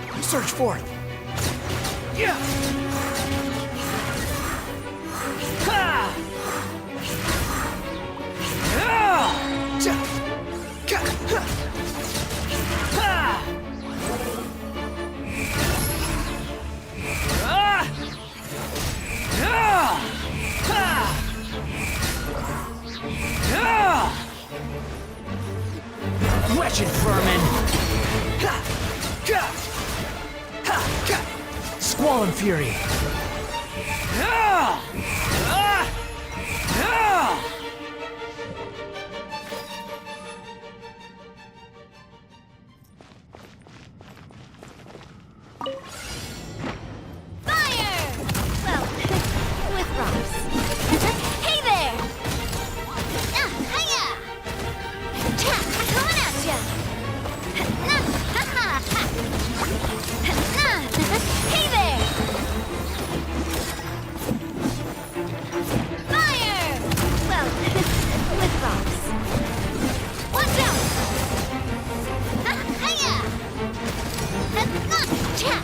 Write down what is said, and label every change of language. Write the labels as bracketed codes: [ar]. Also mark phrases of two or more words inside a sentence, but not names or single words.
[en] Surge forth! Yeah! Ha! Ah! Ja! Ka! Ha! Ha! Ah! Ah! Ha! Ah! Wretched vermin! Ha! Ka! Ha! Ka! Squall and fury! Ah! Ah! Ah! Fire! Well, with rocks. Hey there! Hiya! Cha! Coming at ya! Ha ha ha! Hey there! Fire! Well, with rocks. Watch out! Hiya! Cha!